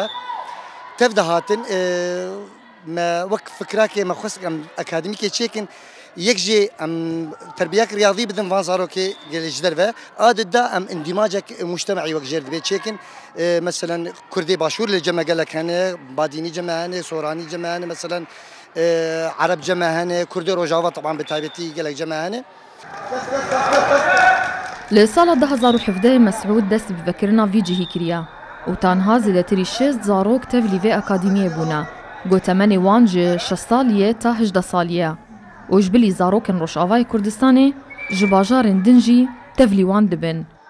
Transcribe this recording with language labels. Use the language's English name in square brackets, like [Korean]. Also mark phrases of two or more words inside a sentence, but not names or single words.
[Kurdish] Tev de hatin me wek fikrakê me xwest em akademîkê çêkin yek jê em terbiyek riyadî bidin van zarokê gelê ji derve adet da em indîmacek mujtemacî wek jêr dibê çêkin. Meselen Kurdê başûr li ceme gelek hene, Badînî ceme hene, Soranî ceme hene, meselen عرب جمع هنه كردي روجاوا طبعا بتايبتي قالك جمع هنه. Li sala 2017 Mesûd dest bi vekirina vî cihî kiriye û tanha zêdetirî 6 zarok tev li vê akadîmiyê bûne. Gotemenê wan ji 6 saliyê ta 18 saliyê û ji bilî zarokên Rojavayê Kurdistanê ji bajarên din jî tev lî wan dibin.